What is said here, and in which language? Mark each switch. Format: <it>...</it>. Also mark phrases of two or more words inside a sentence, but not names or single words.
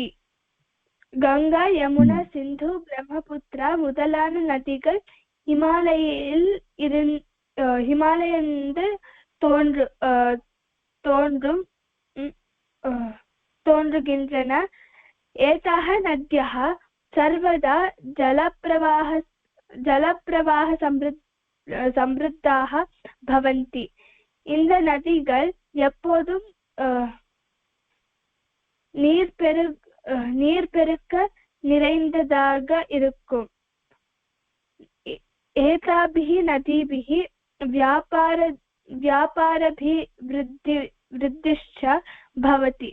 <ta>கங்கா, யமுனா, சிந்து, பிரம்மபுத்திரா முதலான நதிகள் ஹிமாலயிலிருந்து தோன்றுகின்றன.</ta> <sa>एताः नद्यः सर्वदा जलप्रवाह समृद्धाः भवन्ति.</sa> <ta>இந்த நதிகள் எப்போதும் நீர்பெருக்க நிறைந்ததாக இருக்கும்.</ta> <sa>एताभिः नदीभिः व्यापाराभिवृद्धिश्च भवति.</sa>